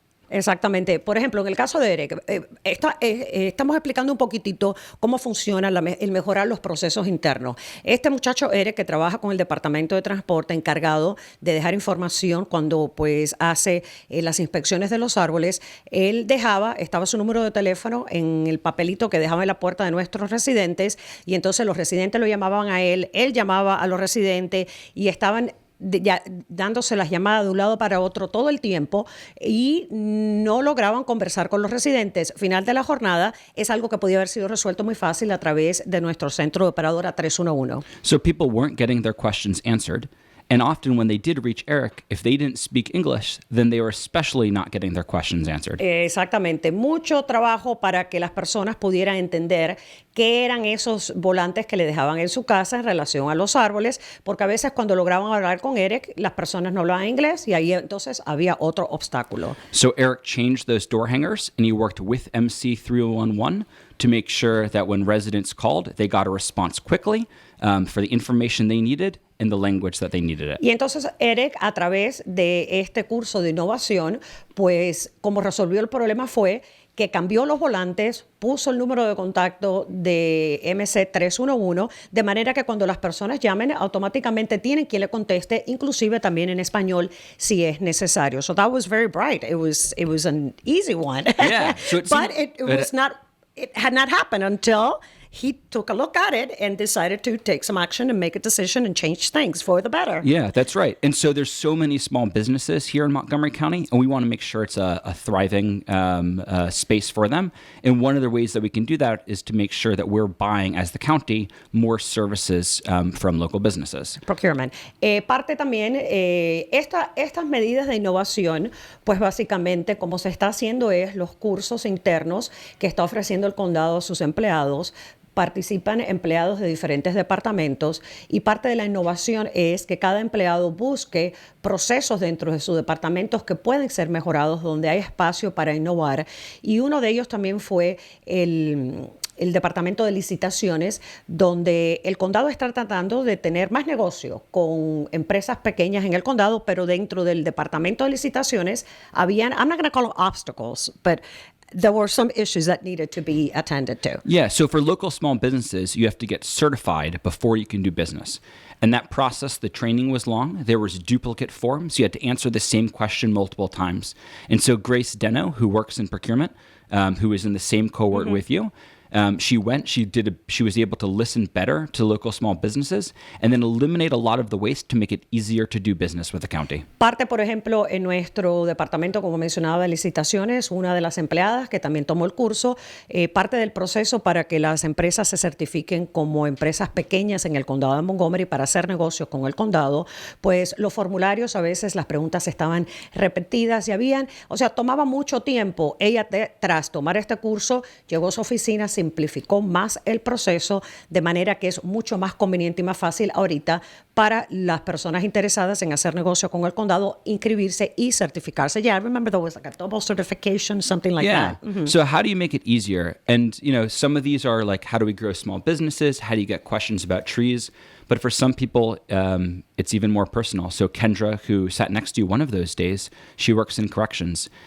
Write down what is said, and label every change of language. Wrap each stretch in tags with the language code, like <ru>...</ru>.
<es>Exactamente. Por ejemplo, en el caso de Eric, estamos explicando un poquitito cómo funciona el mejorar los procesos internos. Este muchacho Eric, que trabaja con el Departamento de Transporte, encargado de dejar información cuando pues hace las inspecciones de los árboles, estaba su número de teléfono en el papelito que dejaba en la puerta de nuestros residentes, y entonces los residentes lo llamaban a él llamaba a los residentes y estaban dándose las llamadas de un lado para otro todo el tiempo y no lograban conversar con los residentes. Final de la jornada es algo que podía haber sido resuelto muy fácil a través de nuestro centro de operadora 311.</es> <en>So people weren't getting their questions answered. And often when they did reach Eric, if they didn't speak English, then they were especially not getting their questions answered.</en> <es>Exactamente. Mucho trabajo para que las personas pudieran entender qué eran esos volantes que le dejaban en su casa en relación a los árboles, porque a veces cuando lograban hablar con Eric, las personas no hablaban inglés y ahí entonces había otro obstáculo.</es> <en>So Eric changed those door hangers and he worked with MC311 to make sure that when residents called, they got a response quickly for the information they needed in the language that they needed it.</en> <es>Y entonces Eric, a través de este curso de innovación, pues como resolvió el problema fue que cambió los volantes, puso el número de contacto de MC311, de manera que cuando las personas llamen, automáticamente tienen quien le conteste, inclusive también en español, si es necesario.</es> <en>So that was very bright. It was an easy one. Yeah. So it had not happened until he took a look at it and decided to take some action and make a decision and change things for the better. Yeah, that's right. And so there's so many small businesses here in Montgomery County, and we want to make sure it's a thriving space for them. And one of the ways that we can do that is to make sure that we're buying, as the county, more services from local businesses. Procurement.</en> <es>Parte también, estas medidas de innovación, pues básicamente como se está haciendo es los cursos internos que está ofreciendo el condado a sus empleados. Participan empleados de diferentes departamentos y parte de la innovación es que cada empleado busque procesos dentro de sus departamentos que pueden ser mejorados, donde hay espacio para innovar. Y uno de ellos también fue el departamento de licitaciones, donde el condado está tratando de tener más negocio con empresas pequeñas en el condado, pero dentro del departamento de licitaciones habían,</es> <en>I'm not going to call them obstacles, but there were some issues that needed to be attended to. Yeah, so for local small businesses, you have to get certified before you can do business. And that process, the training was long. There was duplicate forms. You had to answer the same question multiple times. And so Grace Deno, who works in procurement, who is in the same cohort with you, she was able to listen better to local small businesses and then eliminate a lot of the waste to make it easier to do business with the county.</en> <es>Parte, por ejemplo, en nuestro departamento, como mencionaba, de licitaciones, una de las empleadas que también tomó el curso, parte del proceso para que las empresas se certifiquen como empresas pequeñas en el condado de Montgomery para hacer negocios con el condado, pues los formularios, a veces las preguntas estaban repetidas y tomaba mucho tiempo. Ella, tras tomar este curso, llegó a su oficina, simplificó más el proceso de manera que es mucho más conveniente y más fácil ahorita para las personas interesadas en hacer negocio con el condado inscribirse y certificarse.</es> <en>Yeah, I remember there was like a double certification, something like that. Mm-hmm. So how do you make it easier? And, some of these are like, how do we grow small businesses? How do you get questions about trees? But for some people, it's even more personal. So Kendra, who sat next to you one of those days, she works in corrections.</en>